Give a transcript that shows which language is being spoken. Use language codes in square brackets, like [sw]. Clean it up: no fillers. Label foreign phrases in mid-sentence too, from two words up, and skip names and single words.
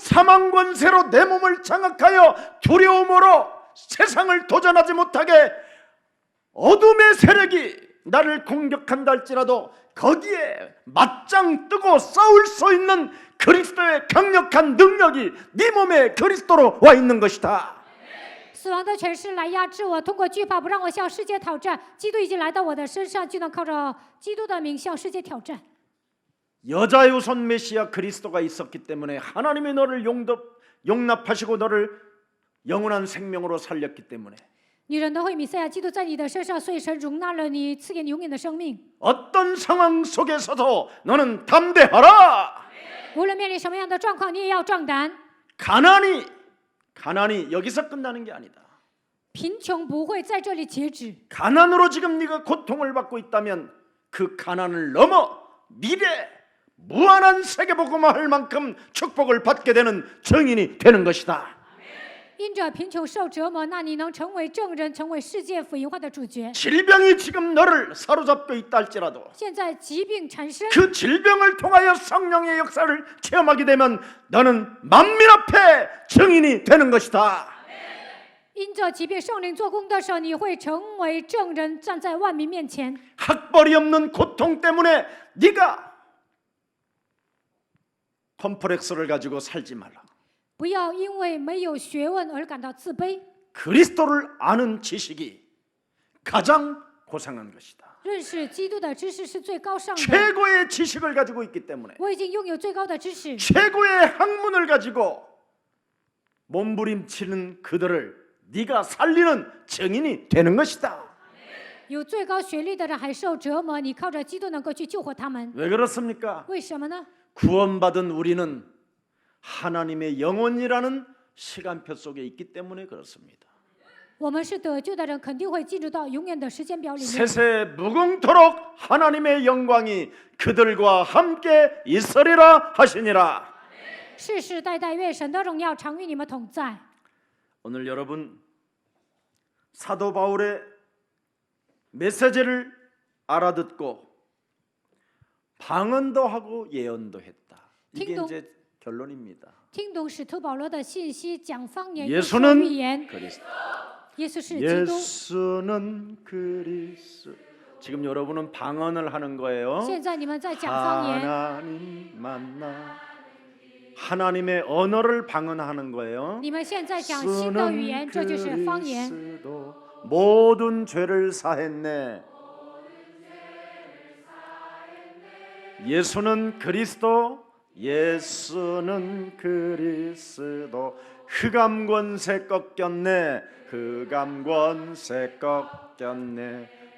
[ko] 사망 권세로 내 몸을 장악하여 두려움으로 세상을 도전하지 못하게 어둠의 세력이 나를 공격한다 할지라도 거기에 맞짱 뜨고 싸울 수 있는 그리스도의 강력한 능력이 네 몸에 그리스도로 와 있는 것이다. [zh] 死亡的权势来压制我，通过惧怕不让我向世界挑战。基督已经来到我的身上，就能靠着基督的名向世界挑战。 [ko] 여자의 우선 메시아 그리스도가 있었기 때문에 하나님이 너를 용납하시고 너를 영원한 생명으로 살렸기 때문에 [zh] 女人的会弥赛亚基督在你的身上，所以神容纳了你，赐给你永远的生命。 [ko] 어떤 상황 속에서도 너는 담대하라. [zh] 无论面临什么样的状况，你也要壮胆。 [ko] 가난이 여기서 끝나는 게 아니다. [zh] 贫穷不会在这里截止。 [ko] 가난으로 지금 네가 고통을 받고 있다면 그 가난을 넘어 미래 무한한 세계복음화 할 만큼 축복을 받게 되는 증인이 되는 것이다. [zh] 因着贫穷受折磨，那你能成为证人，成为世界福音化的主角。 [ko] 질병이 지금 너를 사로잡고 있다 할지라도 [zh] 现在疾病缠身， [ko] 그 질병을 통하여 성령의 역사를 체험하게 되면 너는 만민 앞에 증인이 되는 것이다. [zh] 因着疾病圣灵做工的时候，你会成为证人，站在万民面前。 [ko] 학벌이 없는 고통 때문에 네가 컴플렉스를 가지고 살지 말라. [zh] 不要因为没有学问而感到自卑。 [ko] 그리스도를 아는 지식이 가장 고상한 것이다. [zh] 认识基督的知识是最高尚的。 [ko] 최고의 지식을 가지고 있기 때문에 [zh] 我已经拥有最高的知识， [ko] 최고의 학문을 가지고 몸부림치는 그들을 네가 살리는 증인이 되는 것이다. [zh] 有最高学历的人还受折磨，你靠着基督能够去救活他们。 [ko] 왜 그렇습니까? [zh] 为什么呢？ [ko] 구원받은 우리는 하나님의 영혼이라는 시간표 속에 있기 때문에 그렇습니다. [zh] 我们是得救的人，肯定会进入到永远的时间表里面。 [ko] 세세 무궁토록 하나님의 영광이 그들과 함께 있으리라 하시니라. [zh] 世世代代愿神的荣耀常与你们同在。 [ko] 오늘 여러분 사도 바울의 메시지를 알아듣고 방언도 하고 예언도 했다. 이게 팅동. 이제 결론입니다. [zh] 听懂使徒保罗的信息，讲方言，又说 [ko] 예수는 [zh] 预言。 [ko] 그리스도. [zh] 耶稣是基督。 [ko] 예수는 그리스도. 지금 여러분은 방언을 하는 거예요. [zh] 现在你们在讲方言， [ko] 하나님 만나 하나님의 언어를 방언하는 거예요. [zh] 你们现在讲新的语言，这就是方言。 [ko] 그리스도 모든 죄를 사했네. 예수는 그리스도, 예수는 그리스도. 흑암 권세 꺾였네. 흑암 권세 꺾였네.